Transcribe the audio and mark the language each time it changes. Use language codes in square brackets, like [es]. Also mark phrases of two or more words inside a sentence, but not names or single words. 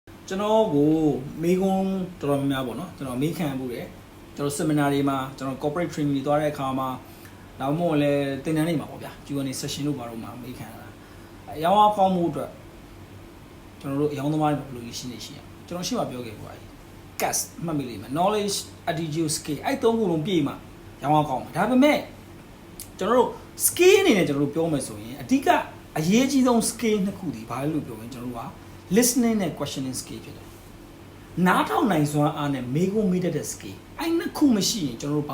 [my] ကျွန်တော်ကိုမေကွန်းတော်တော်များများပေါ့နော်ကျွန်တော်မေးခံမှုတယ်ကျွန်တော် seminar တွေမှာကျွန်တော် [en] corporate training [my] တွေသွားတဲ့အခါမှာနောက်မှလည်းသင်တန်းတွေမှာပေါ့ဗျာ [en] Q&A session [my] တို့ဘာလို့မှမေးခံရတာအရောင်းအကောင်းမှုအတွက်ကျွန်တော်တို့အရောင်းသမားတွေဘယ်လိုရှိနေရှိရ ကျွန်တော်ရှိမှပြောခဲ့ပါပြီ CAS မှတ်မိလိမ့်မယ် [en] knowledge attitude skill [my] အဲ့သုံးခုလုံးပြည့်မှရောင်းအကောင်းမှာဒါပေမဲ့ကျွန်တော်တို့ skill အနေနဲ့ကျွန်တော်တို့ပြောမယ်ဆိုရင်အဓိကအရေးကြီးဆုံး skill နှစ် ခုဒီဘာလဲလို့ပြောရင်ကျွန်တော်တို့က listening နဲ့ [en] questioning skill [my] ဖြစ်တယ်နားထောင်နိုင်စွမ်းအားနဲ့မေးခွန်းမေးတတ်တဲ့ skill အဲ့နှစ်ခုမရှိရင်ကျွန်တော်တို့ဘာ